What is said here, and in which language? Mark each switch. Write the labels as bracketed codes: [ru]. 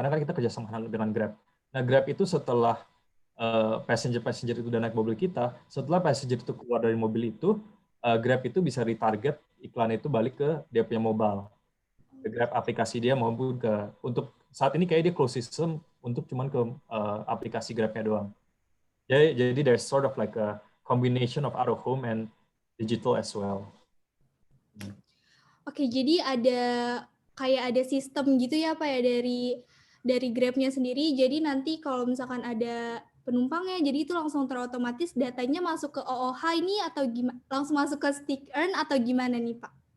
[id] Karena kan kita kerjasama dengan Grab. Nah Grab itu setelah passenger itu udah naik mobil kita, setelah passenger itu keluar dari mobil itu, Grab itu bisa retarget iklan itu balik ke dia punya mobile. Ke Grab aplikasi dia maupun untuk saat ini kayak dia close system untuk cuman ke aplikasi Grab-nya doang. [en] Jadi there's sort of like a combination of out of home and digital as well. [id] Oke, jadi ada sistem gitu ya Pak ya dari Grab-nya sendiri. Jadi nanti kalau misalkan ada penumpangnya, jadi itu langsung terotomatis datanya masuk ke OOH ini atau langsung masuk ke stick earn atau gimana nih Pak?